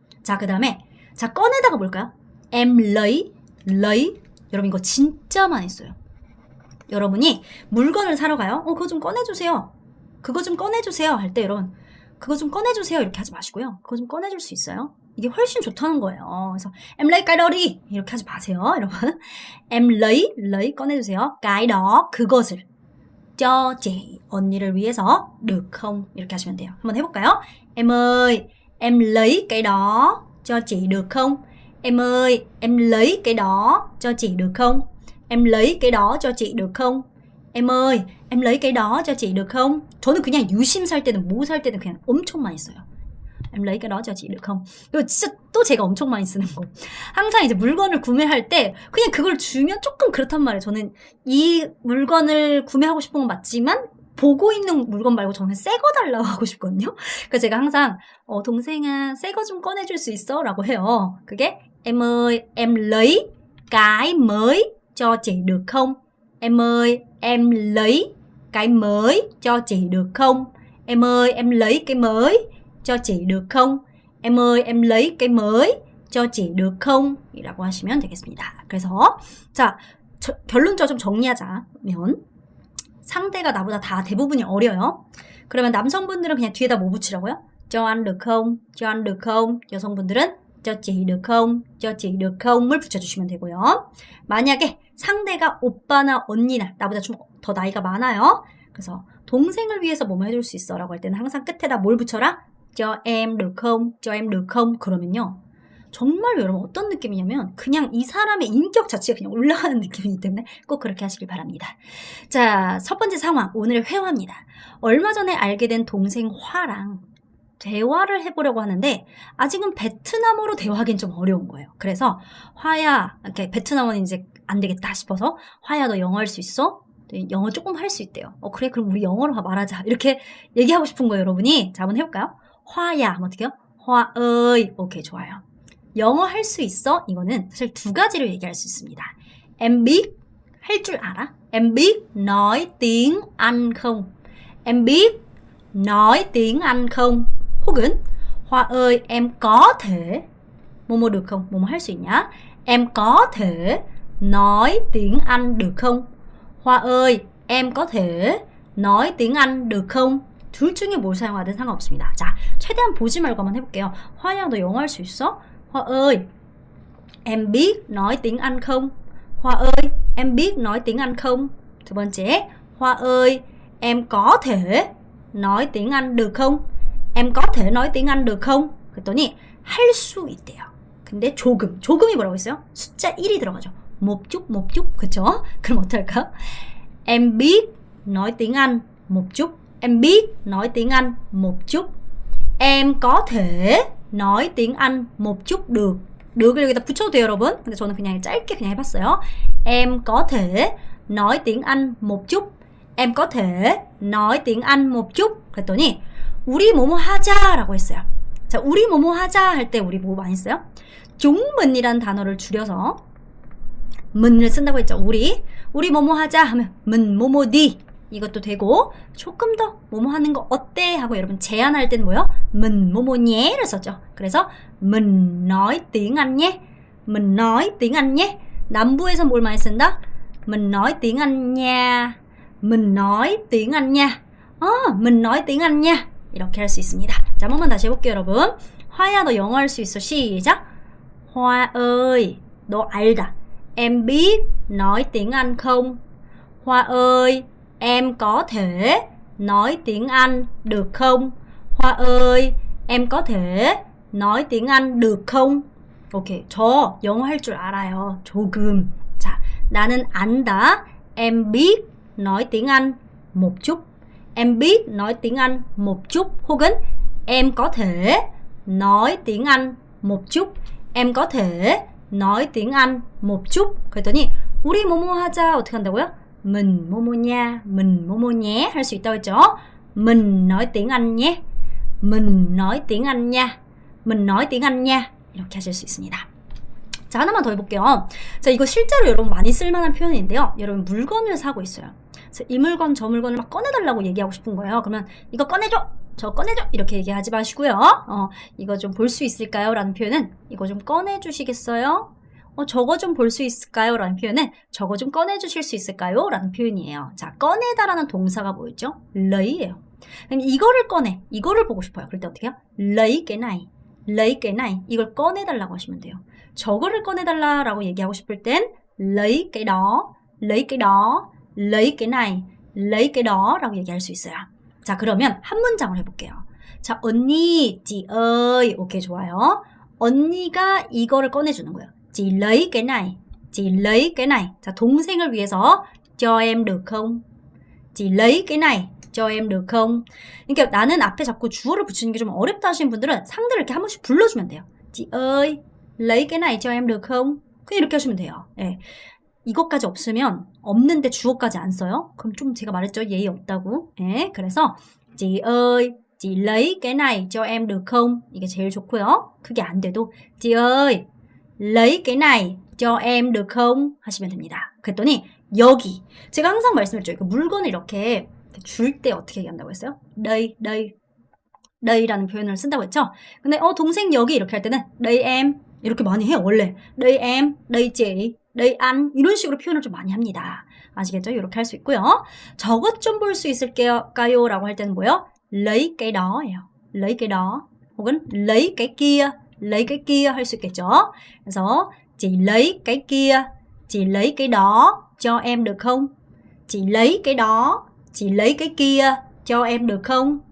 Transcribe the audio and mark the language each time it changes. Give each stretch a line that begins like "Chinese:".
Korean: 자, 그 다음에 자, 꺼내다가 뭘까요?
Vietnamese: Em lấy.
Korean: 여러분, 이거 진짜 많이 써요. 여러분이 물건을 사러 가요. 그거 좀 꺼내주세요. 그거 좀 꺼내주세요. 할 때 여러분, 그거 좀 꺼내주세요. 이렇게 하지 마시고요. 그거 좀 꺼내줄 수 있어요? 이게 훨씬 좋다는 거예요. 그래서
Vietnamese: em lấy cái đó đi.
Korean: 이렇게 하지 마세요. 여러분.
Vietnamese: Em lấy
Korean: 꺼내주세요.
Vietnamese: cái đó,
Korean: 그것을.
Vietnamese: cho chị,
Korean: 언니를 위해서.
Vietnamese: được không?
Korean: 이렇게 하시면 돼요. 한번 해볼까요?
Vietnamese: Em ơi, em lấy cái đó cho chị được không? Em ơi, em lấy cái đó cho chị được không? Em lấy cái đó cho chị được không? Em ơi, em lấy cái đó cho chị được không?
Korean: 저는 그냥 유심 살 때든 뭐 살 때든 그냥 엄청 많이 써요.
Vietnamese: Em lấy cái đó cho chị được không?
Korean: 이거 진짜 또 제가 엄청 많이 쓰는 거. 항상 이제 물건을 구매할 때 그냥 그걸 주면 조금 그렇단 말이에요. 저는 이 물건을 구매하고 싶은 건 맞지만 보고 있는 물건 말고 저는 새 거 달라고 하고 싶거든요. 그래서 제가 항상 동생아, 새 거 좀 꺼내줄 수 있어? 라고 해요. 그게
Vietnamese: Em ơi, em lấy cái mới cho chị được không? Em ơi, em lấy cái mới cho chị được không? Em ơi, em lấy cái mới cho chị được không? Em ơi, em lấy cái mới cho chị được không?
Korean: 이라고 하시면 되겠습니다. 그래서 자, 결론적으로 좀 정리하자면 상대가 나보다 다 대부분이 어려요. 그러면 남성분들은 그냥 뒤에다 뭐 붙이라고요?
Vietnamese: cho ăn được không? cho ăn được không? 여성분들은 cho chị được không? cho chị được không?
Korean: 을 붙여주시면 되고요. 만약에 상대가 오빠나 언니나 나보다 좀 더 나이가 많아요. 그래서 동생을 위해서 뭐뭐 해줄 수 있어 라고 할 때는 항상 끝에다 뭘 붙여라?
Vietnamese: cho em được không? cho em được không?
Korean: 그러면요. 정말 여러분 어떤 느낌이냐면 그냥 이 사람의 인격 자체가 그냥 올라가는 느낌이기 때문에 꼭 그렇게 하시길 바랍니다. 자, 첫 번째 상황, 오늘의 회화입니다. 얼마 전에 알게 된 동생 화랑 대화를 해보려고 하는데 아직은 베트남어로 대화하기는 좀 어려운 거예요. 그래서 화야, 이렇게 베트남어는 이제 안 되겠다 싶어서 화야 너 영어 할 수 있어? 영어 조금 할 수 있대요. 그래 그럼 우리 영어로 말하자. 이렇게 얘기하고 싶은 거예요, 여러분이. 자, 한번 해볼까요? 화야, 하면 어떻게 해요? 화 ơi. 오케이, 좋아요. 영어 할 수 있어? 이거는 사실 두 가지로 얘기할 수 있습니다.
Vietnamese: Em biết,
Korean: 할 줄 알아?
Vietnamese: Em biết nói tiếng Anh không? Em biết nói tiếng Anh không?
Korean: 혹은
Vietnamese: Hoa ơi, em có thể 뭐뭐 được không?
Korean: 뭐뭐 할 수 있냐?
Vietnamese: Em có thể nói tiếng Anh được không? Hoa ơi, em có thể nói tiếng Anh được không?
Korean: 둘 중에 뭘 사용하든 상관없습니다. 자, 최대한 보지 말고 한번 해볼게요. 화야, 너 영어 할 수 있어?
Vietnamese: Hoa ơi, em biết nói tiếng Anh không? Hoa ơi, em biết nói tiếng Anh không?
Korean: 두 번째,
Vietnamese: Hoa ơi, em có thể nói tiếng Anh được không? Em có thể nói tiếng Anh được không?
Korean: 그랬더니 할 수 있대요. 근데 조금이 뭐라고 했어요? 숫자 1이 들어가죠.
Vietnamese: một chút,
Korean: 그쵸? 그럼 어떨까요?
Vietnamese: Em biết nói tiếng Anh một chút. Em biết nói tiếng Anh một chút. Em có thể nói tiếng Anh một chút được. được
Korean: 여기다 붙여도 돼요, 여러분. 근데 저는 그냥 짧게 그냥 해봤어요.
Vietnamese: Em có thể nói tiếng Anh một chút. Em có thể nói tiếng Anh một chút.
Korean: 그랬더니 우리 뭐뭐 하자라고 했어요. 자, 우리 뭐뭐 하자 할 때 우리 뭐 많이 써요? 종문이라는 단어를 줄여서 문을 쓴다고 했죠. 우리 뭐뭐 하자 하면 문 뭐뭐디 이것도 되고 조금 더 뭐뭐 하는 거 어때? 하고 여러분 제안할 땐 뭐요? 문 뭐뭐
Vietnamese: nhé
Korean: 를 썼죠. 그래서
Vietnamese: mình nói tiếng Anh nhé. mình nói tiếng Anh nhé.
Korean: 남부에서 뭘 많이 쓴다?
Vietnamese: mình nói tiếng Anh nha. mình nói tiếng Anh nha. mình nói tiếng Anh nha.
Korean: 이렇게 할 수 있습니다. 자, 한 번만 다시 해볼게요, 여러분. 화야, 너 영어 할 수 있어. 시작.
Vietnamese: Hoa ơi,
Korean: 너 알다.
Vietnamese: em biết nói tiếng Anh không? Hoa ơi, em có thể nói tiếng Anh được không? Hoa ơi, em có thể nói tiếng Anh được không?
Korean: 오케이, 저 영어 할 줄 알아요. 조금. 자, 나는 안다.
Vietnamese: Em biết nói tiếng Anh một chút. Em biết nói tiếng Anh một chút.
Korean: 혹은
Vietnamese: em có thể nói tiếng Anh một chút. Em có thể nói tiếng Anh một chút.
Korean: 그랬더니 우리 뭐뭐 하자 어떻게 한다고요? mình 뭐뭐냐, mình 뭐뭐
Vietnamese: nhé
Korean: 할 수 있다고 했죠.
Vietnamese: mình nói tiếng Anh nhé. mình nói tiếng Anh nha. mình nói tiếng Anh nha.
Korean: 이렇게 하실 수 있습니다. 자, 하나만 더 해볼게요. 자, 이거 실제로 여러분 많이 쓸만한 표현인데요. 여러분 물건을 사고 있어요. 그래서 이 물건 저 물건을 막 꺼내달라고 얘기하고 싶은 거예요. 그러면 이거 꺼내줘! 저 꺼내줘! 이렇게 얘기하지 마시고요. 이거 좀 볼 수 있을까요? 라는 표현은 이거 좀 꺼내주시겠어요? 저거 좀 볼 수 있을까요? 라는 표현은 저거 좀 꺼내주실 수 있을까요? 라는 표현이에요. 자, 꺼내다라는 동사가 뭐였죠? lấy 예요. 그럼 이거를 꺼내. 이거를 보고 싶어요. 그럴 때 어떻게 해요?
Vietnamese: lấy cái này. lấy cái này.
Korean: 이걸 꺼내달라고 하시면 돼요. 저거를 꺼내달라라고 얘기하고 싶을 땐
Vietnamese: lấy cái đó, lấy cái đó, lấy cái này, lấy cái đó
Korean: 라고 얘기할 수 있어요. 자, 그러면 한 문장을 해볼게요. 자, 언니,
Vietnamese: chị ơi.
Korean: 오케이, 좋아요. 언니가 이거를 꺼내주는 거예요.
Vietnamese: chị lấy cái này, chị lấy cái này.
Korean: 자, 동생을 위해서
Vietnamese: cho em được không? chị lấy cái này, cho em được không?
Korean: 그러니까 나는 앞에 자꾸 주어를 붙이는 게 좀 어렵다 하시는 분들은 상대를 이렇게 한 번씩 불러주면 돼요.
Vietnamese: chị ơi, lấy cái này cho em được không?
Korean: 그냥 이렇게 하시면 돼요. 예. 이것까지 없으면 없는데 주어까지 안 써요? 그럼 좀 제가 말했죠? 예의 없다고. 예. 그래서
Vietnamese: chị ơi, chị lấy cái này cho em được không?
Korean: 이게 제일 좋고요. 그게 안 돼도
Vietnamese: chị ơi, lấy cái này cho em được không?
Korean: 하시면 됩니다. 그랬더니 여기 제가 항상 말씀드렸죠. 물건을 이렇게 줄 때 어떻게 얘기한다고 했어요? đây, đây, day라는 표현을 쓴다고 했죠. 근데 동생 여기 이렇게 할 때는
Vietnamese: đây em
Korean: 이렇게 많이 해요. 원래
Vietnamese: đây em, đây chị, đây anh
Korean: 이런 식으로 표현을 좀 많이 합니다. 아시겠죠? 이렇게 할 수 있고요. 저것 좀 볼 수 있을까요? 라고 할 때는 뭐예요?
Vietnamese: lấy cái đó
Korean: 예요.
Vietnamese: lấy cái đó
Korean: 혹은
Vietnamese: lấy cái kia, lấy cái kia
Korean: 할 수 있겠죠. 그래서
Vietnamese: chị lấy cái kia, chị lấy cái đó cho em được không? chị lấy cái đó, chị lấy cái kia cho em được không?